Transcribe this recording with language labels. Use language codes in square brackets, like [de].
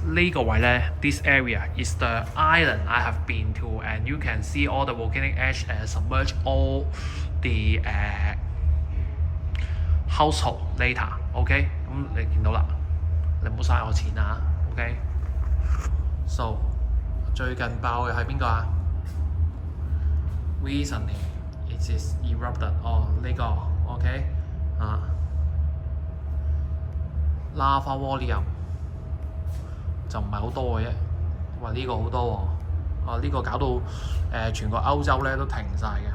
[yue] 呢個位咧 [en] ，this area is the island I have been to and you can see all the volcanic ash submerge all the household later。 [yue] OK， 咁你見到啦，你唔好嘥我錢啊。 OK。So 最近爆嘅係邊個啊 ？ [en] Recently it is erupted。 [yue] 哦，呢個 OK 啊 ，lava volume 就唔係好多嘅啫。哇，呢個好多喎。哦，呢個搞到全個歐洲咧都停晒嘅。